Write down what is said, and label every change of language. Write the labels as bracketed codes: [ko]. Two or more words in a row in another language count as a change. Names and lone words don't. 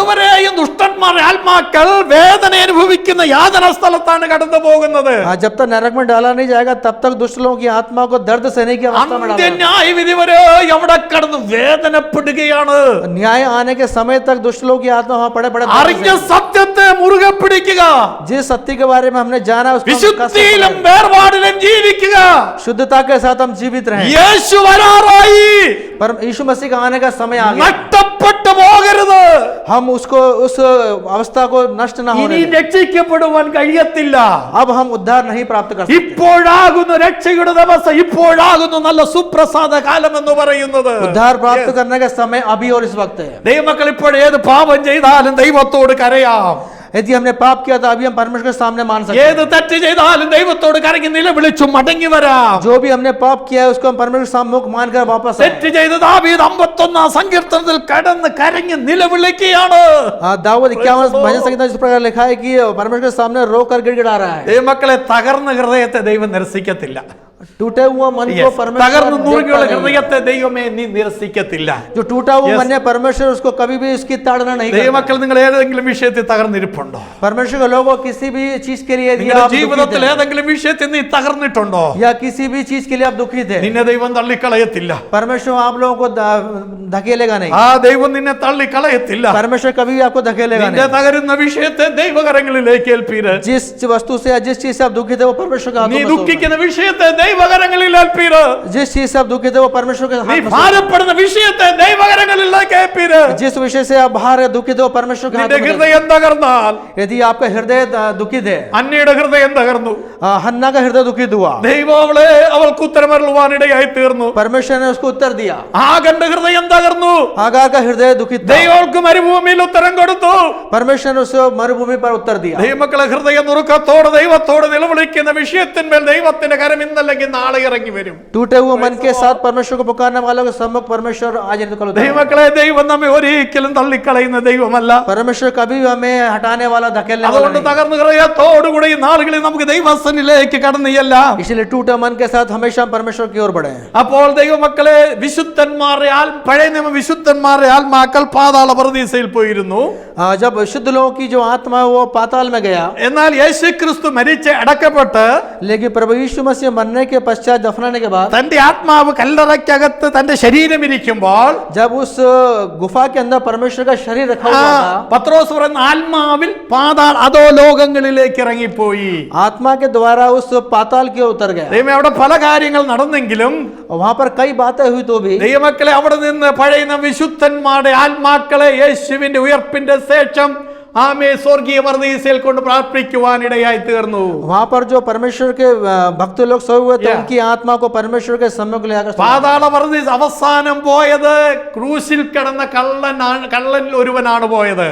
[ml] അതുവരെയും ദുഷ്ടന്മാരുടെ ആത്മാക്കൾ വേദന അനുഭവിക്കുന്ന യാതന സ്ഥലത്താണ് കടന്നു പോകുന്നത്. [hi] जब तक नरक में डाला नहीं जाएगा तब तक दुष्ट लोगों की आत्मा को दर्द सहने की अवस्था में डाला [ml] അന്ത്യ [hi] जाता है। [ml] ന്യായവിധി വരെ എവിടെ കടന്ന് വേദനപ്പെടുകയാണ്. [hi] न्याय आने के समय तक दुष्ट लोगों की आत्मा वहां पड़े पड़े दर्द [ml] അറിഞ്ഞ [hi] सहने। [ml] സത്യത്തെ മുറുകെ പിടിക്കുക, [hi] जिस सत्य के बारे में हमने जाना उसको हम कसम [ml] വിശുദ്ധിയിലും [hi] पकड़े। [ml] വേർപാടിലും ജീവിക്കുക. [hi] शुद्धता के साथ हम जीवित रहें। [ml] യേശു വരാറായി, [hi] पर यीशु मसीह का आने का समय आ गया। [ml] നഷ്ടപ്പെട്ടു പോകരുത്. [hi] हम उसको उस अवस्था को नष्ट न होने [ml] ഇനി [hi] दें। [ml] രക്ഷിക്കപ്പെടുവാൻ കഴിയത്തില്ല. [hi] अब हम उद्धार नहीं प्राप्त कर सकते। [ml] ഇപ്പോഴാകുന്നു രക്ഷയുടെ ദിവസം, ഇപ്പോഴാകുന്നു നല്ല സുപ്രസാദ കാലം എന്ന് പറയുന്നത്. [hi] उद्धार प्राप्त करने का समय अभी और इस वक्त है। [ml] ദൈവമക്കൾ ഇപ്പോൾ ഏത് പാപം ചെയ്താലും ദൈവത്തോട് കരയാം. [hi] यदि हमने पाप किया तो अभी हम परमेश्वर के सामने मान सकते [ml] ഏത് തെറ്റ് ചെയ്താലും ദൈവത്തോട് കരങ്ങി നിലവിളിച്ചു മടങ്ങി വരാം. [hi] हैं। जो भी हमने पाप किया है उसको हम परमेश्वर के सामने मुख मानकर वापस आए। [ml] തെറ്റ് ചെയ്ത ദാവീദ് 51 സങ്കീർത്തനത്തിൽ കടന്ന് കരങ്ങി നിലവിളിക്കുകയാണ്. [hi] दाऊद 51 भजन संहिता इस प्रकार लिखा है कि परमेश्वर के सामने रोकर गिड़गिड़ा रहा है। [ml] ദൈവമക്കളെ, തകർന്ന ഹൃദയത്തെ ദൈവം നിരസിക്കത്തില്ല. [hi] टूटे हुआ मन को परमेश्वर [ml] തകർന്നു നുറുകിയുള്ള [hi] देखता नहीं है। [ml] ഹൃദയത്തെ ദൈവമേ നീ നിരസിക്കത്തില്ല. [hi] जो टूटा हुआ मन है परमेश्वर उसको कभी भी उसकी ताड़ना नहीं करता। [ml] ദൈവമക്കൾ, നിങ്ങൾ ഏതെങ്കിലും വിഷയത്തിൽ തകർന്നിരിപ്പുണ്ടോ? [hi] परमेश्वर के लोगों किसी भी चीज के लिए यदि [ml] നിങ്ങളുടെ [hi] आप दुखित [ml] ജീവിതത്തിൽ [hi] हैं, [ml] ഏതെങ്കിലും വിഷയത്തിൽ നീ തകർന്നിട്ടുണ്ടോ? [hi] या किसी भी चीज के लिए आप दुखित है, [ml] നിന്നെ ദൈവം തള്ളിക്കളയത്തില്ല. [hi] परमेश्वर आप लोगों को धकेलेगा नहीं। [ml] ആ ദൈവം നിന്നെ തള്ളിക്കളയത്തില്ല. [hi] परमेश्वर कभी भी आपको धकेलेगा [ml] നിന്റെ [hi] नहीं। [ml] തകരുന്ന വിഷയത്തെ ദൈവകരങ്ങളിലേക്ക് ഏൽപ്പീര്. [hi] जिस वस्तु से या जिस चीज से आप दुखित है वो परमेश्वर के [ml] നീ [hi] हाथों में सौंपो। [ml] ദുഃഖിക്കുന്ന വിഷയത്തെ ദൈവകരങ്ങളിൽ ഏൽപ്പീര്. [hi] जिस चीज से आप दुखित है वो परमेश्वर के [ml] നീ [hi] हाथ में सौंपो। [ml] ഭാരപ്പെടുന്ന വിഷയത്തെ ദൈവകരങ്ങളിലേക്ക് ഏൽപ്പീര്. [hi] जिस विषय से आप बाहर है दुखित है वो परमेश्वर के हाथ [ml] നിന്റെ [hi] में सौंपो। [ml] ഹൃദയം തകർന്നാൽ [hi] यदि आपका हृदय दुखित है, [ml] അന്യയുടെ ഹൃദയം തകർന്നു. [hi] हन्ना का हृदय दुखित हुआ, [ml] ദൈവം അവൾക്ക് ഉത്തരമരുളുവാനിടയായി തീർന്നു. [hi] परमेश्वर ने उसको उत्तर दिया। [ml] ആഗന്റെ ഹൃദയം തകർന്നു. [hi] आगार का हृदय दुखित था, [ml] ദൈവങ്ങൾക്ക് മരുഭൂമിയിൽ ഉത്തരം കൊടുത്തു. [hi] परमेश्वर ने उसे मरुभूमि पर उत्तर दिया। [ml] ദൈവമക്കളെ, ഹൃദയ നുറുക്കത്തോട് ദൈവത്തോട് നിലവിളിക്കുന്ന വിഷയത്തിന്മേൽ ദൈവത്തിന്റെ കരം ഇന്നല്ലെങ്കിൽ നാളെ ഇറങ്ങി വരും. [hi] टूटे हुए मन के साथ परमेश्वर को पुकारने वालों के सम्मुख परमेश्वर आज इनको उतारेगा। [ml] ദൈവമക്കളെ, ദൈവം നമ്മെ ഒരിക്കലും തള്ളിക്കളയുന്ന ദൈവമല്ല. [hi] परमेश्वर कभी भी हमें हटाने वाला धकेलने वाला [ml] അതുകൊണ്ട് [hi] नहीं। [ml] തകർന്ന ഹൃദയത്തോടുകൂടി ഈ നാളുകളിൽ നമുക്ക് ദൈവസന്നിലേക്ക് കടന്നു ചെല്ലാം. [hi] इसलिए टूटे मन के साथ हमेशा हम परमेश्वर की ओर बढ़े। [ml] അപ്പോൾ ദൈവമക്കളെ, വിശുദ്ധന്മാരുടെ പഴയ നിയമ വിശുദ്ധന്മാരുടെ ആത്മാക്കൾ പാതാള പറുദീസയിൽ പോയിരുന്നു. [hi] जब शुद्ध लोगों की जो आत्मा है वो पाताल में गया, [ml] എന്നാൽ യേശുക്രിസ്തു മരിച്ച് അടക്കപ്പെട്ട് [hi] लेकिन प्रभु यीशु मसीह मरने के पश्चात दफनाने के बाद [ml] തന്റെ ആത്മാവ് കല്ലറയ്ക്കകത്ത് തന്റെ ശരീരം ഇരിക്കുമ്പോൾ [hi] जब उस गुफा के अंदर परमेश्वर का शरीर रखा हुआ था, [ml] പത്രോസ് പറയുന്ന ആത്മാവിൽ പാതാൾ അതോ ലോകങ്ങളിലേക്ക് ഇറങ്ങിപ്പോയി. [hi] आत्मा के द्वारा उस पाताल की ओर उतर गया। [ml] ദൈവമേ, അവിടെ പല കാര്യങ്ങൾ നടന്നെങ്കിലും [hi] वहां पर कई बातें हुई तो भी [ml] ദൈവമക്കളെ അവിടെ നിന്ന് പഴയ വിശുദ്ധന്മാരുടെ ആത്മാക്കളെ യേശുവിന്റെ ഉയർപ്പിന്റെ ശേഷം ആമേ സ്വർഗീയ പർദീസയിൽ കൊണ്ട് പ്രാർത്ഥിക്കുവാനിടയായി തീർന്നു. [hi] वहां पर जो परमेश्वर के भक्त लोग सोए हुए थे, उनकी आत्मा को परमेश्वर के सम्मुख ले आकर [ml] പാതാള പർദീസ് അവസാനം പോയത് ക്രൂശിൽ കിടന്ന കള്ളൻ ഒരുവനാണ് പോയത്.